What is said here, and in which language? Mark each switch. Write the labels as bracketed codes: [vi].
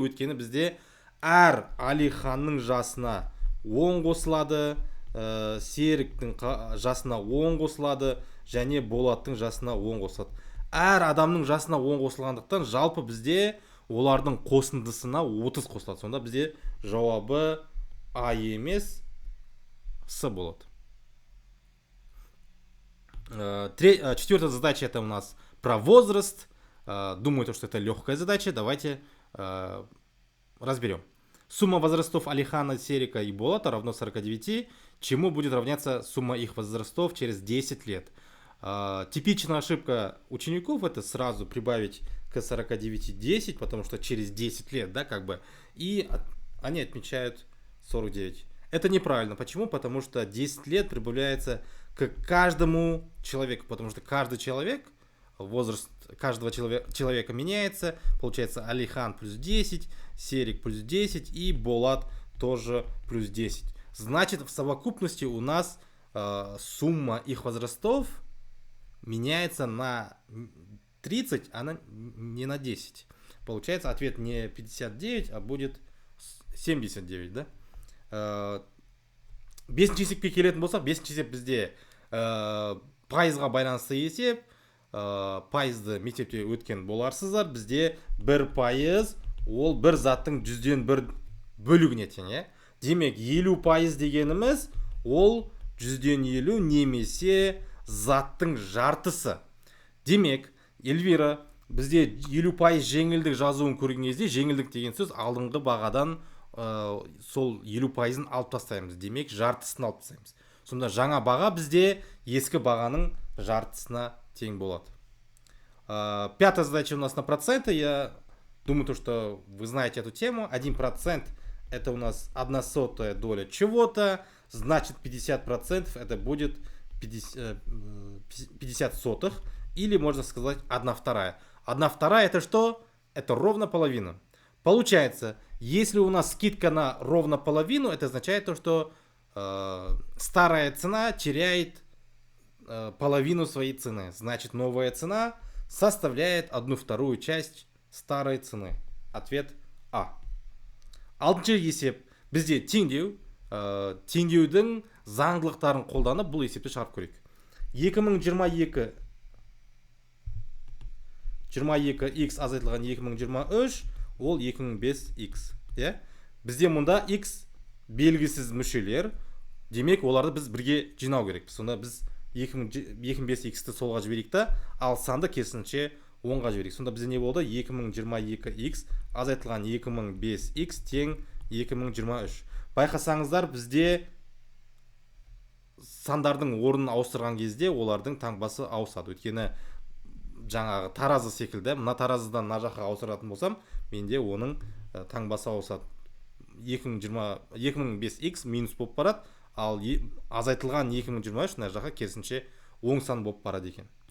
[kk] Өйткені бізде әр Алиханның жасына 10 қосылады, Серіктің жасына 10 қосылады, және Болаттың жасына 10 қосылады. Әр адамның жасына 10 қосылғандықтан жалпы бізде олардың қосындысына 30 қосылады. Сонда бізде жауабы А емес, С болады. [ru] Четвертая задача это у нас про возраст. Думаю, что это легкая задача. Давайте разберем. Сумма возрастов Алихана, Серика и Болата равно 49. Чему будет равняться сумма их возрастов через 10 лет? Типичная ошибка учеников это сразу прибавить к 49 10, потому что через 10 лет, да, как бы, и они отмечают 49. Это неправильно. Почему? Потому что 10 лет прибавляется к каждому человеку, потому что каждый человек, возраст каждого человека меняется. Получается, Алихан плюс 10, Серик плюс 10 и Болат тоже плюс 10. Значит, в совокупности у нас сумма их возрастов меняется на 30, а не на 10. Получается, ответ не 59, а будет 79, да? [kk] Бесінші есепке келетін болсақ, бесінші есеп бізде пайызға байланысты есеп. Пайызды мектепте өткен боларсыздар. Бізде 1% ол бір заттың 100-ден 1 бөлігіне тең, иә? Демек, 50% дегеніміз ол 100-ден 50 немесе заттың жартысы. Демек, Эльвира, бізде 50% жеңілдік жазуын көрген кезде, жеңілдік деген сөз алдыңғы бағадан сол 50%-ын алып тастаймыз. Демек, жартысын алып тастаймыз. Сонда жаңа баға бізде ескі бағаның жартысына тең болады. [ru] Пятая задача у нас на проценты. Я думаю, что вы знаете эту тему. 1% это у нас 1/100 доля чего-то. Значит, 50% это будет 50 сотых. Или можно сказать 1/2. 1/2 это что? Это ровно половина. Получается, если у нас скидка на ровно половину, это означает то, что старая цена теряет половину своей цены. Значит, новая цена составляет 1/2 часть старой цены. Ответ А. [kk] Алтыншы есеп. Бізде теңдеу. Теңдеудің заңдылықтарын қолданып бұл есепті шығарып көрейік. 22x азайтылған 2023 ол 2005x. Бізде мұнда x белгісіз мүшелер. Демек, оларды біз бірге жинау керек. Сонда біз 2005x'ті солға жіберейік та, ал санды керісінше оңға жіберейік. Сонда бізде не болды? 2022x азайтылған 2005x тең 2023. Байқасаңыздар, бізде сандардың орнын ауыстырған кезде олардың таңбасы ауысады. Өйткені жаңағы таразы секілді, мына таразыдан мына жаққа ауыстыратын болсам, менде оның таңбасы ауысады. 2005x минус болып барады, ал азайтылған 2023 мына жаққа керісінше оң сан болып барады екен.